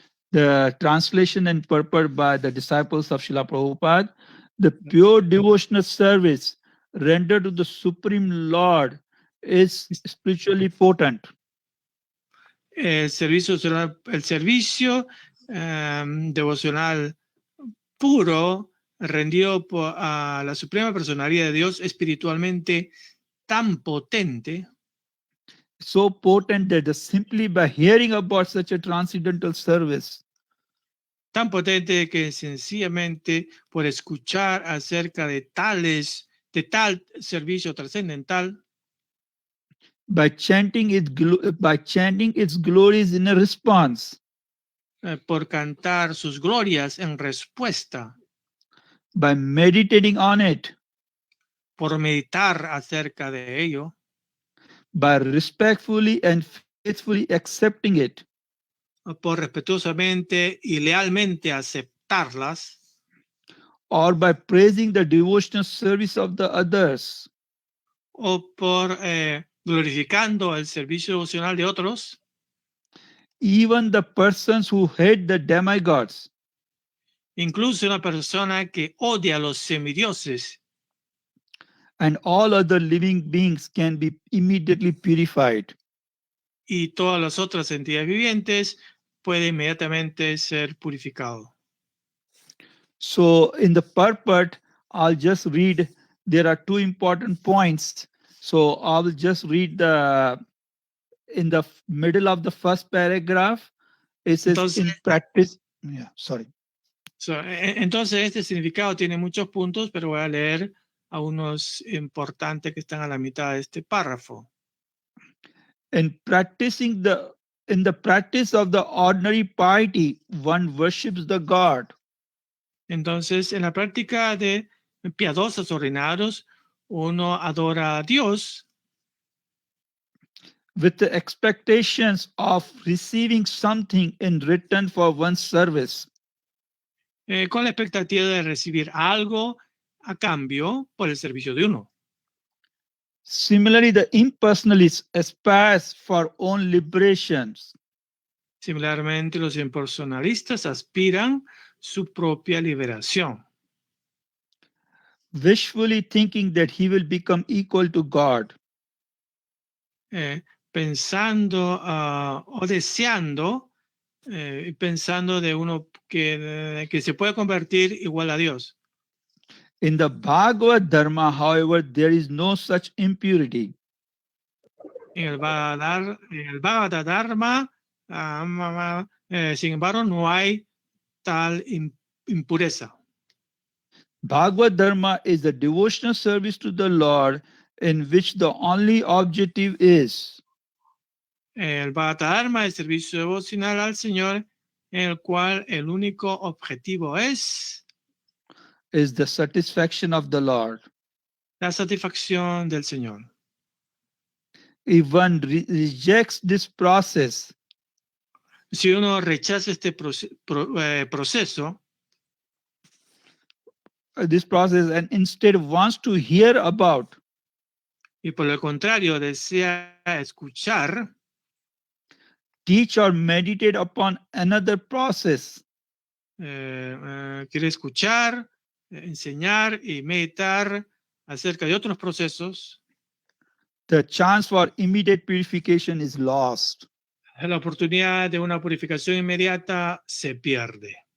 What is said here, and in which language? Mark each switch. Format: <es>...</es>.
<en>The translation and purport by the disciples of Srila Prabhupada, the pure devotional service rendered to the Supreme Lord is spiritually potent.</en> <es>El servicio devocional puro rendido a la Suprema Personalidad de Dios espiritualmente tan potente,</es> <en>So potent that simply by hearing about such a transcendental service,</en> <es>tan potente que sencillamente por escuchar acerca de tal servicio trascendental,</es> <en>by chanting its glories in a response,</en> <es>por cantar sus glorias en respuesta,</es> <en>by meditating on it,</en> <es>por meditar acerca de ello,</es> <en>by respectfully and faithfully accepting it,</en> <es>por respetuosamente y lealmente aceptarlas,</es> <en>or by praising the devotional service of the others,</en> <es>o por glorificando el servicio devocional de otros,</es> <en>even the persons who hate the demigods,</en> <es>incluso una persona que odia a los semidioses</es> <en>and all other living beings can be immediately purified.</en> <es>y todas las otras entidades vivientes, puede inmediatamente ser purificado.</es> <en>So in the purport, I'll just read, there are two important points. So I will just read in the middle of the first paragraph, it says</en> <es>Entonces,</es> <en>in practice, yeah, sorry.</en> <es>Entonces, este significado tiene muchos puntos, pero voy a leer a unos importantes que están a la mitad de este párrafo.</es> <en>In the practice of the ordinary piety, one worships the God.</en> <es>Entonces, en la práctica de piadosos ordinarios, uno adora a Dios</es> <en>with the expectations of receiving something in return for one's service.</en> <es>Con la expectativa de recibir algo a cambio por el servicio de uno.</es> <en>Similarly, the impersonalists aspire for own liberations.</en> <es>Similarmente, los impersonalistas aspiran su propia liberación,</es> <en>wishfully thinking that he will become equal to God.</en> <es>pensando o deseando, pensando de uno que se puede convertir igual a Dios.</es> <en>In the Bhagavad Dharma, however, there is no such impurity.</en> <es>En el Bhagavatam Dharma, sin embargo, no hay tal impureza.</es> <en>Bhagavad Dharma is the devotional service to the Lord in which the only objective is</en> <es>El Bhagavatam Dharma es servicio devocional al Señor, en el cual el único objetivo es</es> <en>the satisfaction of the Lord.</en> <es>la satisfacción del Señor.</es> <en>If one rejects this process,</en> <es>Si uno rechaza este proceso,</es> <en>and instead wants to hear about,</en> <es>y por el contrario desea escuchar,</es> <en>teach or meditate upon another process,</en> <es>quiere escuchar, enseñar y meditar acerca de otros procesos,</es> <en>the chance for immediate purification is lost.</en> <es>la oportunidad de una purificación inmediata se pierde.</es>